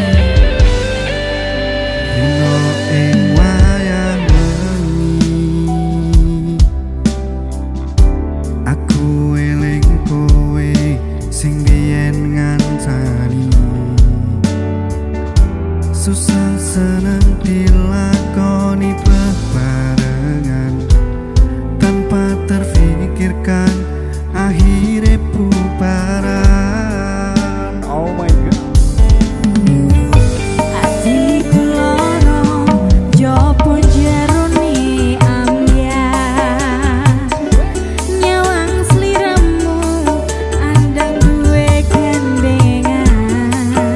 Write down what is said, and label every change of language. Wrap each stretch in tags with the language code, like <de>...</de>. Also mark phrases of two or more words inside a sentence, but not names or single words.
<jv>Dino ing wayang wengi, aku eling kowe sing biyen ngancani. Susah seneng dilakoni bebarengan, tanpa terfikirkan akhirnya bubaran.</jv> <en>Oh my god.</en> <jv>Atiku loro, jopo jerone ambyar, nyawang sliramu andang duwe gandengan.</jv>